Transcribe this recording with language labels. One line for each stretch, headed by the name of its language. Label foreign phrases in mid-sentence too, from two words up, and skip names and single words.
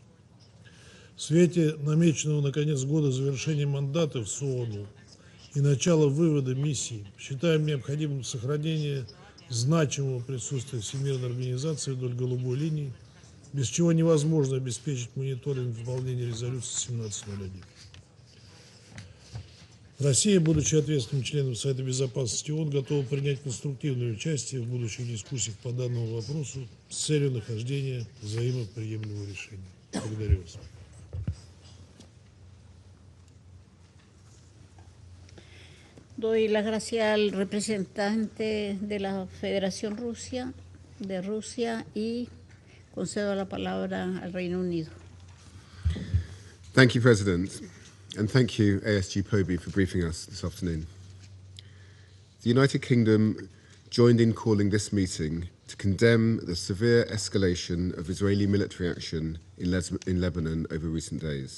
Russian: В свете намеченного на конец года завершения мандата в СООНу и начала вывода миссии считаем необходимым сохранение значимого присутствия Всемирной организации вдоль голубой линии, без чего невозможно обеспечить мониторинг выполнения резолюции 1701. Россия, будучи ответственным членом Совета Безопасности ООН, готова принять конструктивное участие в будущих дискуссиях по данному вопросу с целью нахождения взаимоприемлемого решения. Благодарю вас.
Spanish: Doy las gracias al representante de la Federación de Rusia y concedo la palabra al Reino Unido.
English: Thank you, President, and thank you, ASG POBI, for briefing us this afternoon. The United Kingdom joined in calling this meeting to condemn the severe escalation of Israeli military action in Lebanon over recent days.